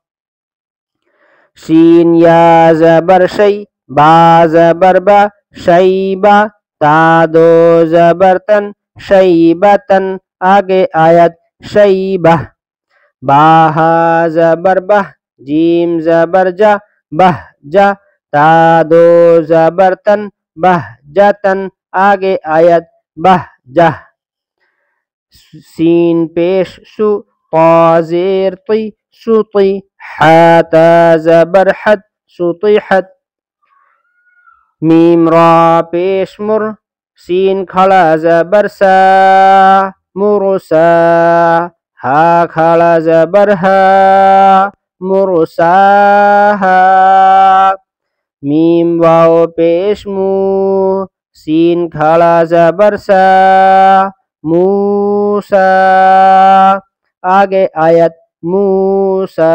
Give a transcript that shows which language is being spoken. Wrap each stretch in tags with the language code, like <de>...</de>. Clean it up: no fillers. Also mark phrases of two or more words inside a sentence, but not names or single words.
<ur>شین یا زبر شی، با زبر با، شیبہ. تا دو زبر تن، شیبتن. آگے آیت شیبہ. باہا زبر بہ، جیم زبر جا، بہ جا. تا دو زبر تن، بہ جتن. آگے آیت بہ جہ. سین پیش سو، طا زیر طی، سطی، حا تا زبر حد، سطحت، میم را پیش مر، سین کھڑا زبر سا، مرسا، ہا کھڑا زبر ہا، مرساہا، میم واو پیش مو، سین کھڑا زبر سا، موسا، آگے آیت موسا.</ur>